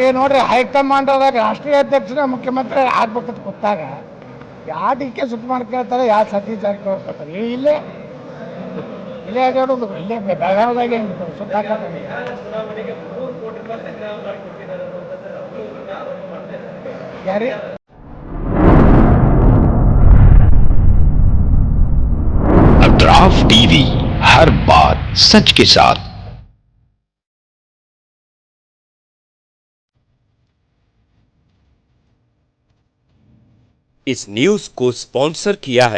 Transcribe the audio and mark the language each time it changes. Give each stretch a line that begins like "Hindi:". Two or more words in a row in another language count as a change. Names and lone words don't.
Kannada: ನೋಡ್ರಿ, ಹೈಕಮಾಂಡ್ದಾಗ ರಾಷ್ಟ್ರೀಯ ಅಧ್ಯಕ್ಷರ ಮುಖ್ಯಮಂತ್ರಿ ಆಗ್ಬೇಕಂತ ಗೊತ್ತಾಗ ಯಾವ ಡಿ ಕೆ ಶಿವಕುಮಾರ್ ಕೇಳ್ತಾರೆ, ಯಾವ ಸತೀಶ್ ಜಾರಕಿಹೊಳಿ ಕೇಳ್ತಾರೆ. ಇಲ್ಲೇ ಅಡ್ಡಾಡೋದು, ಇಲ್ಲೇ ಬೆಳಗಾವದಾಗೆ ಸುತ್ತಾಕ ಯಾರಿ
Hindi: अतराफ टीवी, हर बात सच के साथ। इस न्यूज को स्पॉन्सर किया है